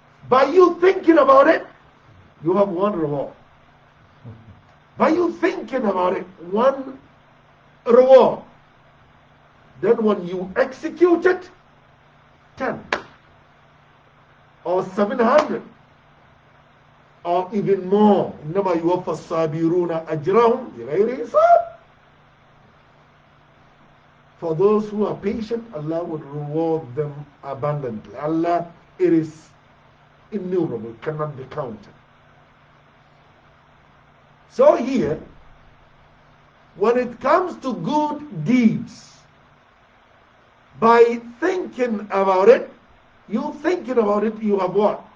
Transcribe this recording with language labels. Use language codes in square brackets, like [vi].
[en] By you thinking about it, you have one reward. By you thinking about it, one reward. Then when you execute it, 10 or 700 or even more. [ar] إنما يوفى الصابرون أجرهم بغير حساب. [en] For those who are patient, Allah would reward them abundantly. Allah, it is innumerable, cannot be counted. So here, when it comes to good deeds, by thinking about it, you have what?